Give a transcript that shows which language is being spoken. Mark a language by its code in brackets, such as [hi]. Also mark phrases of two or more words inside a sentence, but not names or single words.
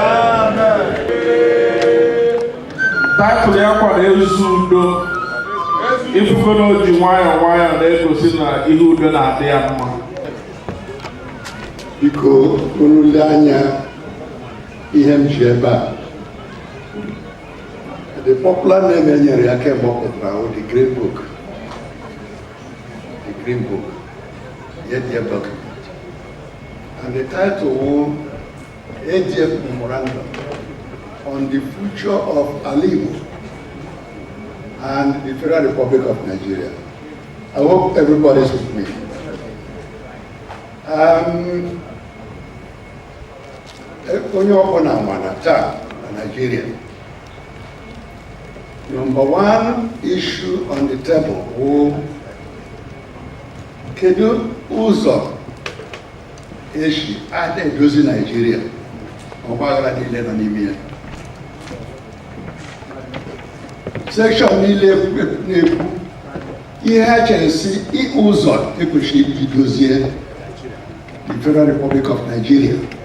[ig] Taịtụl ya kwara ezi udo. Ifufe na o ji nwayọọ nwayọọ na-egosi na ihe udo na-adị ya mma. Biko unu lee anya ihe m ji ebe a. [en] The popular name [ig] e nyere ya kemgbe ọ pụtara bụ [en] the Green Book. The Green Book. Yet the document. And the title was ADF Memorandum on the future of Alaigbo and the Federal Republic of Nigeria. I hope everybody's with me. [ig] Onye ọbụla mana taa na Nigeria. [en] Number one issue on the table was [ig] kedu ụzọ esi a na-edozi Nigeria ọgbaghara niile nọ n'ime ya. Section niile na-ekwu ihe ha chere si ụzọ ekwesịrị idozie [en] the Federal Republic of Nigeria.